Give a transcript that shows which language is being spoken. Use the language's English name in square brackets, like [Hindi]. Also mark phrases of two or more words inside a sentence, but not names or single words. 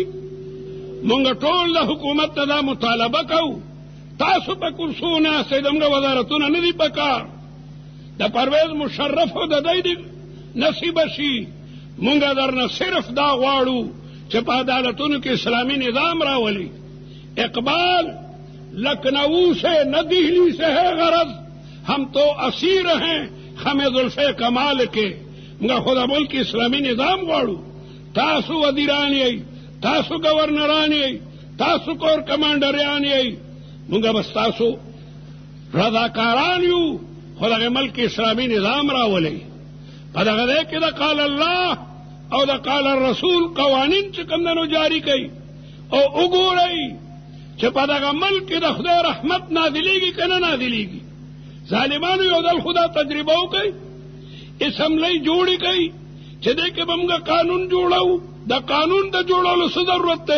[Pashto] مونږ ټول د حکومت ته دا مطالبه کوو. تاسو په کرسو ناستئ، زموږ وزارتونه نه دي په کار. د پرویز مشرف او د دی نصیبه شي. مونږ درنه صرف دا غواړو چې په عدالتونو کې اسلامي نظام راولي. [Urdu] اقبال لکھنؤ سے نہ دہلی سے ہے غرض، ہم تو اسیر ہیں خم زلف کمال کے. [Pashto] مونږ خو د ملک اسلامي نظام غواړو. تاسو وزیران یئ، تاسو گورنران یئ، تاسو کور کمانډریان یئ. مونږ بس تاسو رضاکاران یو، خو دغه ملک اسلامي نظام راولئ. په دغه ځای کې د [Arabic] قال الله [Pashto] او د [Arabic] قال الرسول [Pashto] قوانین چې کوم دنو جاری کړي او وګورئ چې په دغه ملک کې د خدای رحمت نازلېږي که نه نازلېږي. ظالمانو یو ځل خدا تجربه وکړئ، اسمبلی جوړې کړئ چې دې کې به موږ قانون جوړو. د قانون د جوړولو څه ضرورت دی؟